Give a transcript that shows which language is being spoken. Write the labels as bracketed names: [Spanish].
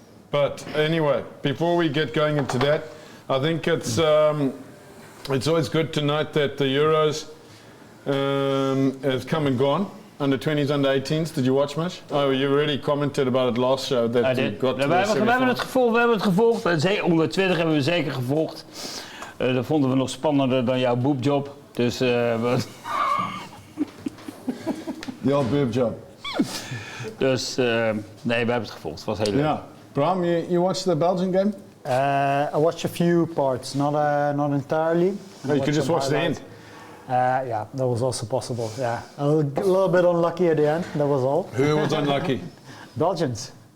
[English] But anyway, before we get going into that, I think it's always good to note that the Euros has come and gone. Under 20s, under 18s. Did you watch much? Oh, you already commented about it last show. That I you did. got to [Dutch] We hebben het gevolgd. Onder 20 hebben we zeker gevolgd. Dat vonden we nog spannender dan jouw boobjob. Dus [English] Your boob job. [Dutch] Dus nee, we hebben het gevolgd. Het was heel leuk. [English] Yeah. Bram, you watched the Belgian game? I watched a few parts, not entirely. No, you could just watch the end. Yeah, that was also possible. Yeah, a little bit unlucky at the end. That was all. Who was unlucky? Belgians.